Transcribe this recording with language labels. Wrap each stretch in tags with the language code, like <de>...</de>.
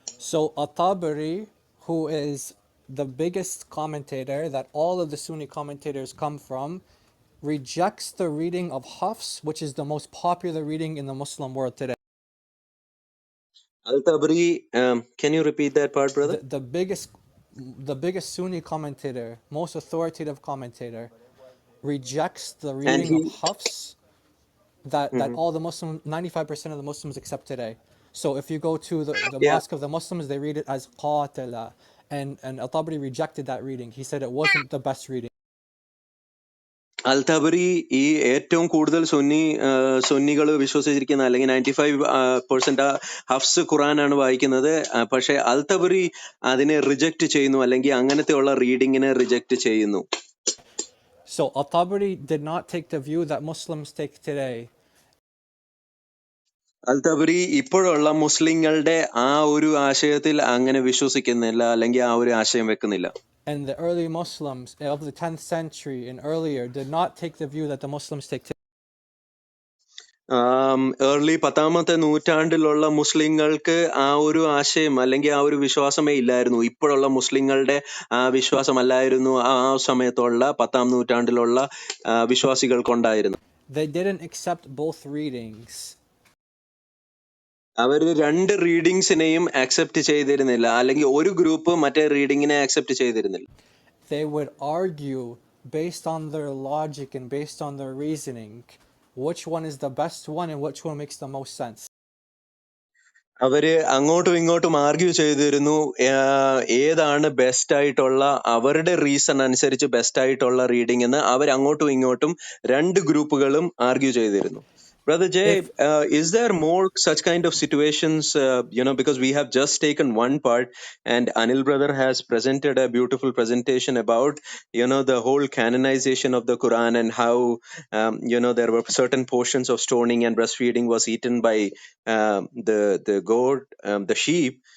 <en>So At-Tabari, who is the biggest commentator that all of the Sunni commentators come from, rejects the reading of Hafs, which is the most popular reading in the Muslim world today. Al-Tabari, can you repeat that part, brother? The biggest Sunni commentator, most authoritative commentator, rejects the reading of Hafs that all the Muslims, 95% of the Muslims accept today. So if you go to the mosque of the Muslims, they read it as qatala, and Al-Tabari rejected that reading. He said it wasn't the best reading.</en> <ml>അൽ തബരി ഈ ഏറ്റവും കൂടുതൽ സുന്നികൾ വിശ്വസിച്ചിരിക്കുന്ന അല്ലെങ്കിൽ 95% ഹഫ്സ് ഖുറാനാണ് വായിക്കുന്നത്. പക്ഷെ അൽ തബരി അതിനെ reject ചെയ്യുന്നു, അല്ലെങ്കിൽ അങ്ങനത്തെ ഉള്ള റീഡിങ്ങിനെ റിജക്ട് ചെയ്യുന്നു.</ml> <en>So Al-Tabari did not take the view that Muslims take today.</en> <ml>അൽ തബരി ഇപ്പോഴുള്ള മുസ്ലിങ്ങളുടെ ആ ഒരു ആശയത്തിൽ അങ്ങനെ വിശ്വസിക്കുന്നില്ല, അല്ലെങ്കിൽ ആ ഒരു ആശയം വെക്കുന്നില്ല.</ml> <en>And the early Muslims of the 10th century and earlier did not take the view that the Muslims take today.</en> <ml>Early 10ാമത്തെ നൂറ്റാണ്ടിലുള്ള മുസ്ലിങ്ങൾക്ക് ആ ഒരു ആശയം അല്ലെങ്കിൽ ആ ഒരു വിശ്വാസമേ ഇല്ലായിരുന്നു. ഇപ്പോഴുള്ള മുസ്ലിങ്ങളുടെ ആ വിശ്വാസമല്ലായിരുന്നു ആ സമയത്തുള്ള 10ാം നൂറ്റാണ്ടിലുള്ള വിശ്വാസികൾക്കുണ്ടായിരുന്നു.</ml> <en>They didn't accept both readings.</en> <ml>അവര് രണ്ട് റീഡിങ്സിനെയും അക്സെപ്റ്റ് ചെയ്തിരുന്നില്ല, അല്ലെങ്കിൽ ഒരു ഗ്രൂപ്പ് മറ്റേ റീഡിങ്ങിനെ അക്സെപ്റ്റ് ചെയ്തിരുന്നില്ല.</ml> <en>They would argue based on their logic and based on their reasoning which one is the best one and which one makes the most sense.</en> <ml>അവര് അങ്ങോട്ടും ഇങ്ങോട്ടും ആർഗ്യൂ ചെയ്തിരുന്നു, ഏതാണ് ബെസ്റ്റ് ആയിട്ടുള്ള, അവരുടെ റീസൺ അനുസരിച്ച് ബെസ്റ്റ് ആയിട്ടുള്ള റീഡിംഗ് എന്ന് അവർ അങ്ങോട്ടും ഇങ്ങോട്ടും രണ്ട് ഗ്രൂപ്പുകളും ആർഗ്യൂ ചെയ്തിരുന്നു.</ml> <en>Brother Jay, If is there more such kind of situations, because we have just taken one part and Anil brother has presented a beautiful presentation about, the whole canonization of the Quran and how, there were certain portions of stoning and breastfeeding was eaten by the goat, the sheep.</en>